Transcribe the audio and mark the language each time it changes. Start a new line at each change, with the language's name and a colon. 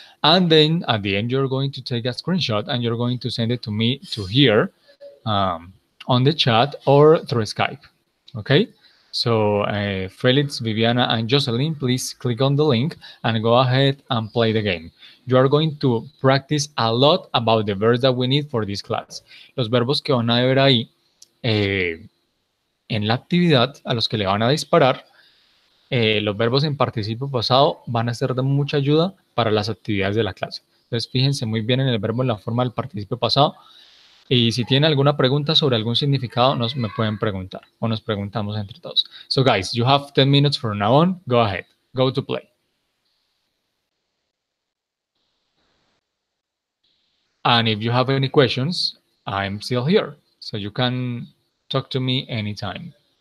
English: And then at the end, you're going to take a screenshot and you're going to send it to me to here um, on the chat or through Skype. Okay, so Felix, Viviana, and Jocelyn, please click on the link and go ahead and play the game. You are going to practice a lot about the verbs that we need for this class.
Spanish: Los verbos que van a ver ahí en la actividad, a los que le van a disparar, los verbos en participio pasado van a ser de mucha ayuda para las actividades de la clase. Entonces, fíjense muy bien en el verbo en la forma del participio pasado. Y si tienen alguna pregunta sobre algún significado, me pueden preguntar o nos preguntamos entre todos.
English: So guys, you have 10 minutes from now on. Go ahead. Go to play. And if you have any questions, I'm still here. So you can talk to me anytime.